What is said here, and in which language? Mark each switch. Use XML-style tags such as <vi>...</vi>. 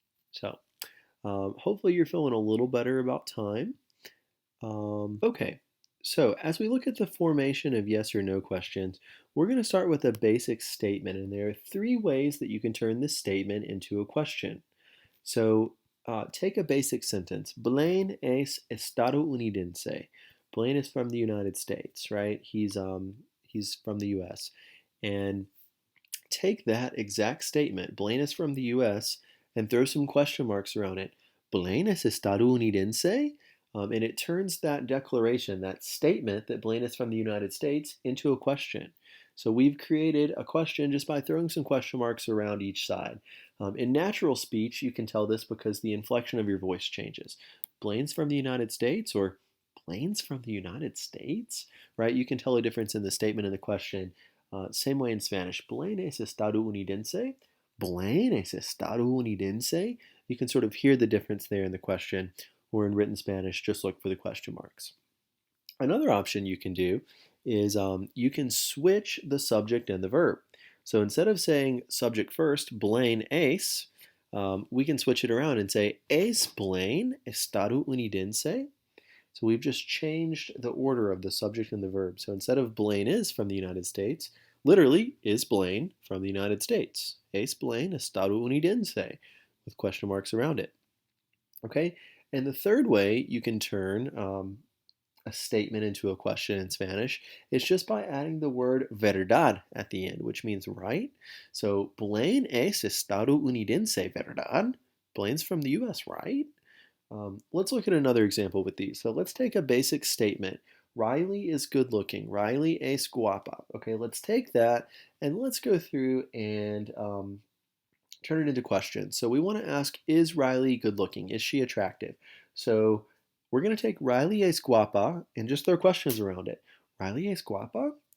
<en>So hopefully you're feeling a little better about time. Okay, so as we look at the formation of yes or no questions, we're going to start with a basic statement, and there are 3 ways that you can turn this statement into a question. So take a basic sentence.</en> <es>Blaine es estadounidense.</es> <en>Blaine is from the United States, right? He's from the U.S. And take that exact statement, Blaine is from the U.S., and throw some question marks around it.</en> <es>Blaine es estadounidense?</es> <en>And it turns that declaration, that statement that Blaine is from the United States, into a question. So we've created a question just by throwing some question marks around each side. In natural speech, you can tell this because the inflection of your voice changes. Blaine's from the United States, or Blaine's from the United States, right? You can tell a difference in the statement and the question. Same way in Spanish.</en> <es>Blaine es estadounidense. Blaine es estadounidense.</es> <en>You can sort of hear the difference there in the question, or in written Spanish, just look for the question marks. Another option you can do is you can switch the subject and the verb. So instead of saying subject first,</en> <es>Blaine es,</es> <en>we can switch it around and say</en> <es>es Blaine estadounidense.</es> <en>So we've just changed the order of the subject and the verb. So instead of Blaine is from the United States, literally, is Blaine from the United States?</en> <es>Es Blaine estadounidense, with question marks around it.</es> <en>Okay, and the third way you can turn a statement into a question in Spanish is just by adding the word verdad at the end, which means right.</en> <es>So, Blaine es estadounidense, verdad?</es> <en>Blaine's from the US, right? Let's look at another example with these. So let's take a basic statement. Riley is good looking.</en> <es>Riley es guapa.</es> <en>Okay, let's take that and let's go through and turn it into questions. So we want to ask, is Riley good looking? Is she attractive? So we're going to take</en> <es>Riley es guapa and</es> <en>just throw questions around it.</en> <es>Riley es guapa?</es>